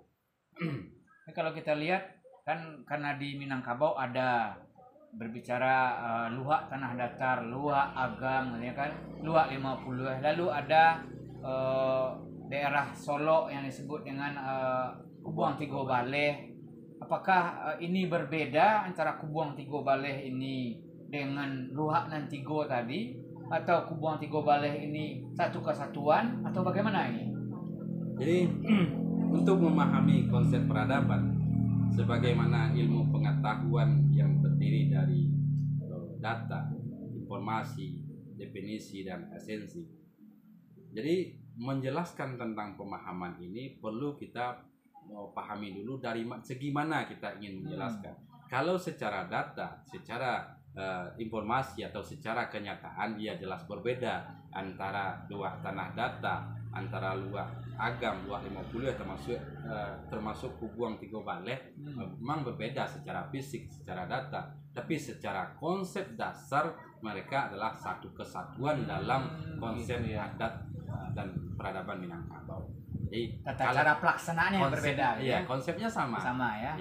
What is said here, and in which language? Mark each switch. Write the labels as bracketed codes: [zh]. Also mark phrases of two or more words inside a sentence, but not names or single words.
[id] Kalau kita lihat kan karena di Minangkabau ada berbicara luak tanah datar, luak agam, ya kan, luak 50, lalu ada daerah Solo yang disebut dengan Kubuang Tigo Baleh. Apakah ini berbeda antara Kubuang Tigo Baleh ini dengan luak nan Tigo tadi, atau Kubuang Tigo Baleh ini satu kesatuan, atau bagaimana ini? Jadi untuk memahami konsep peradaban sebagaimana ilmu pengetahuan yang terdiri dari data, informasi, definisi, dan esensi. Jadi menjelaskan tentang pemahaman ini perlu kita pahami dulu dari segi mana kita ingin menjelaskan. Kalau secara data, secara informasi atau secara kenyataan dia jelas berbeda antara luak tanah data, antara luak agam, luak 50 termasuk Kubuang Tigo Baleh. Memang berbeda secara fisik, secara data, tapi secara konsep dasar mereka adalah satu kesatuan dalam konsep adat dan peradaban Minangkabau. Jadi cara pelaksanaannya yang berbeda. Iya, konsepnya sama ya.